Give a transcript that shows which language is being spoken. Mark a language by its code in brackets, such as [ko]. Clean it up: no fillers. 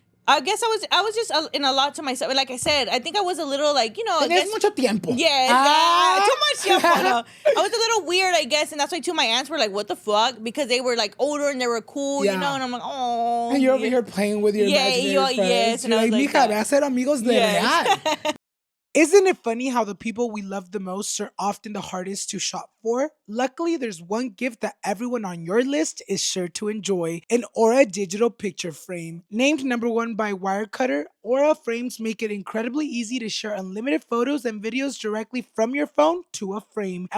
[en] I guess I was just in a lot to myself. Like I said, I think I was a little like, [es] Tenías mucho tiempo. [en] Yeah, too much tiempo. No. I was a little weird, I guess, and that's why too my aunts were like, what the fuck? Because they were like older and they were cool, and I'm like, oh. And you're over here playing with your imaginary friends. Yes, and you're I was like, [es] mija, ve a hacer amigos de real. [en] Isn't it funny how the people we love the most are often the hardest to shop for? Luckily, there's one gift that everyone on your list is sure to enjoy: an Aura digital picture frame. Named #1 by Wirecutter, Aura frames make it incredibly easy to share unlimited photos and videos directly from your phone to a frame.